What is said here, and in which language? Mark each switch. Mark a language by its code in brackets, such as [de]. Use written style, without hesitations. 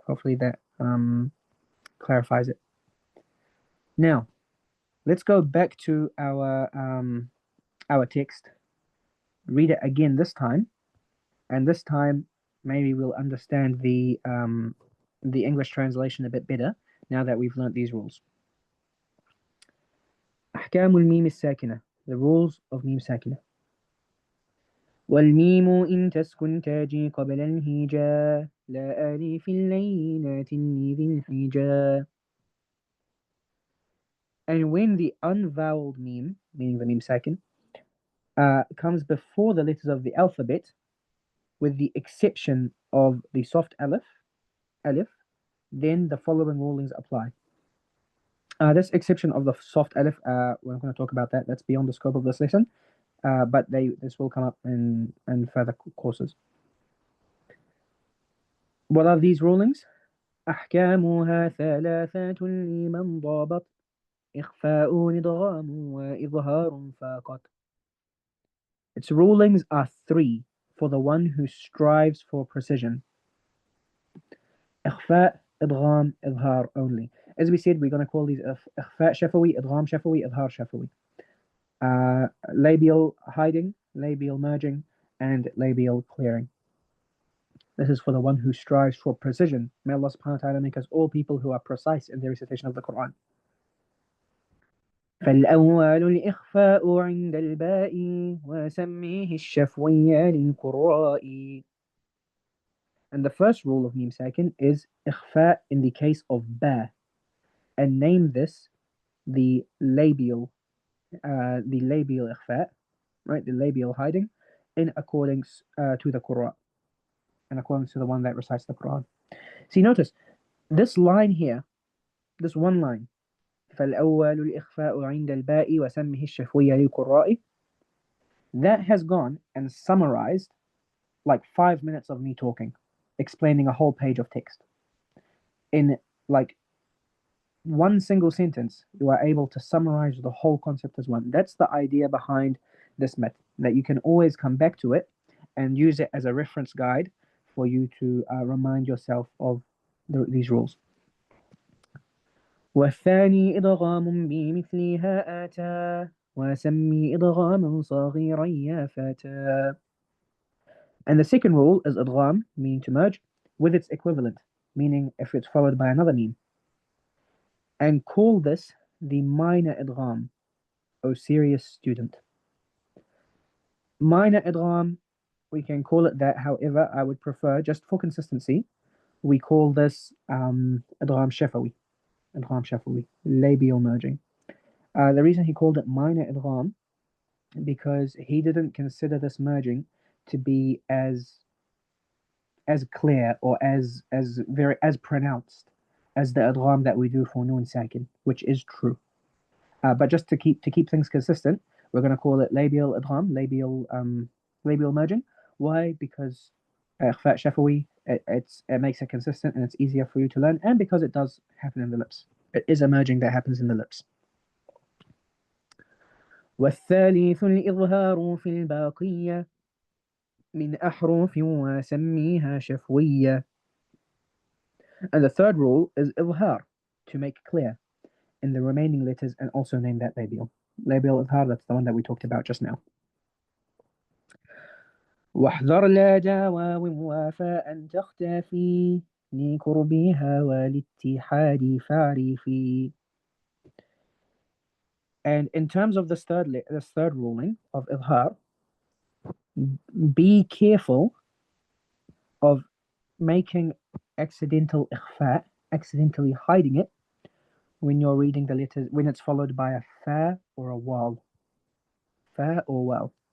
[en] Hopefully that clarifies it. Now let's go back to our text, read it again this time, and this time maybe we'll understand the English translation a bit better now that we've learnt these rules. [ar] أحكام الميم الساكنة, [en] the rules of [ar] ميم ساكنة. والميم إن تسكن تاجي قبل الهجاء لا آلف اللينات ذي الحجاء. [en] And when the unvoweled meme, meaning the meme sakin, comes before the letters of the alphabet, with the exception of the soft alif, then the following rulings apply. This exception of the soft alif, we're not going to talk about that. That's beyond the scope of this lesson. But this will come up in further courses. What are these rulings? [ar] أحكامها ثلاثة لمن ضابط إخفاء إدغام وإظهار فقط. [en] Its rulings are three for the one who strives for precision. [ar] إخفاء, إدغام, إظهار only. [en] As we said, we're going to call these إخفاء شفوي, إدغام شفوي, إظهار شفوي. Labial hiding, labial merging, and labial clearing. This is for the one who strives for precision. May Allah subhanahu wa ta'ala make us all people who are precise in the recitation of the Quran. [ar] فالأول الإخفاء عند الباء وسميه الشفوي للقراء. [en] And the first rule of meme sakin is إخفاء in the case of ba, and name this the labial إخفاء, right? The labial hiding, in accordance to the Quran, in accordance to the one that recites the Quran. See, notice this line here, this one line. [ar] فالأول الإخفاء عند الباء وسمه الشفوي للقراء. [en] That has gone and summarized like 5 minutes of me talking, explaining a whole page of text. In like one single sentence, you are able to summarize the whole concept as one. That's the idea behind this method, that you can always come back to it and use it as a reference guide for you to remind yourself of these rules. [ar] والثاني إدغام بمثلها آتى وسمي إدغاما صغيرا يا فتى. [en] And the second rule is idgham, meaning to merge, with its equivalent, meaning if it's followed by another meme. And call this the minor idgham, O serious student. Minor idgham, we can call it that. However, I would prefer, just for consistency, we call this idgham shafawi. Idgham shafawi, labial merging. The reason he called it minor idgham, because he didn't consider this merging to be as clear or as pronounced as the idgham that we do for noon sakin, which is true. But just to keep things consistent, we're going to call it labial idgham, labial merging. Why? Because ikhfa shafawi, it makes it consistent and it's easier for you to learn, and because it does happen in the lips. It is a merging that happens in the lips. [ar] والثالث الإظهار في الباقية من أحرف وسميها شفوية. [en] And the third rule is إظهار, to make clear in the remaining letters and also name that labial. Labial إظهار, that's the one that we talked about just now. [ar] واحذر لا جا واو وفاء تختفي لقربها والاتحاد فاعرفي. [en] And in terms of this third ruling of إظهار, be careful of making accidental ikhfa, accidentally hiding it when you're reading the letters, when it's followed by a fa or a waw. Fa or waw.